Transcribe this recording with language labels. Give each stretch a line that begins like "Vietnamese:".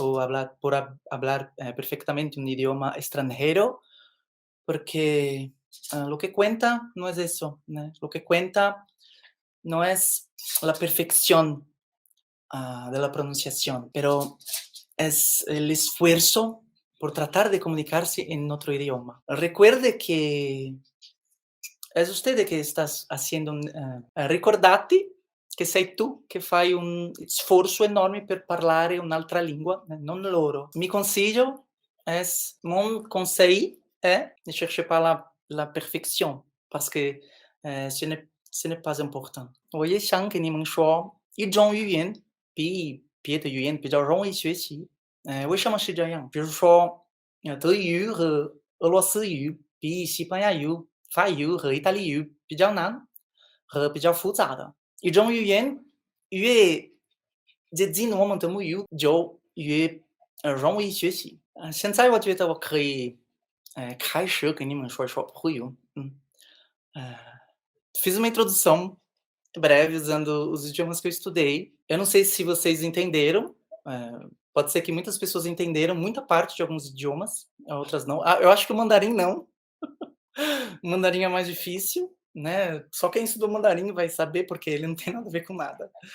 Spanish: O hablar perfectamente un idioma extranjero, porque lo que cuenta no es eso, né? Lo que cuenta no es la perfección de la pronunciación, pero es el esfuerzo por tratar de comunicarse en otro idioma. Recuerde que es usted que estás haciendo
Italian: ricordati che sei tu che fai un sforzo enorme per parlare un'altra lingua, non loro.
French: Mon conseil est ne cherchez pas la perfection, parce que ce n'est pas important.
Chinese: 我也想给你们说，一种语言比别的语言比较容易学习。为什么是这样？比如说，德语和俄罗斯语比西班牙语、法语和意大利语比较难和比较复杂的。一种语言越接近我们的母语，就越容易学习。现在我觉得我可以开始跟你们说说普语。
Portuguese: Fiz uma introdução breve usando os idiomas que eu estudei. Eu não sei se vocês entenderam, pode ser que muitas pessoas entenderam muita parte de alguns idiomas, outras não. Eu acho que o mandarim não. O mandarim é mais difícil, né, só quem estudou mandarim vai saber, porque ele não tem nada a ver com nada.